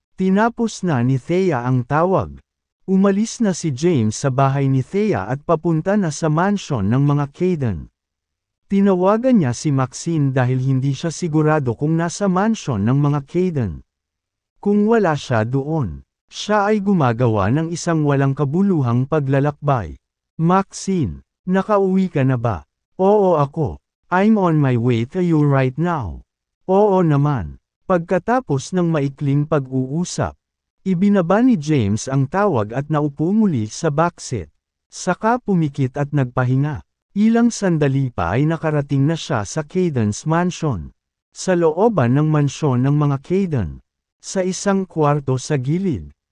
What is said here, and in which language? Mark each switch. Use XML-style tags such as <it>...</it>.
<tl>Tinapos na ni Thea ang tawag. Umalis na si James sa bahay ni Thea at papunta na sa mansion ng mga Caden. Tinawagan niya si Maxine dahil hindi siya sigurado kung nasa mansion ng mga Caden. Kung wala siya doon, siya ay gumagawa ng isang walang kabuluhang paglalakbay. Maxine, nakauwi ka na ba? Oo ako.</tl> <en>I'm on my way to you right now.</en> <tl>Oo naman. Pagkatapos ng maikling pag-uusap, ibinaba ni James ang tawag at naupo muli sa backseat. Saka pumikit at nagpahinga. Ilang sandali pa ay nakarating na siya sa Caden's mansion. Sa looban ng mansyon ng mga Caden. Sa isang kwarto sa gilid.</tl>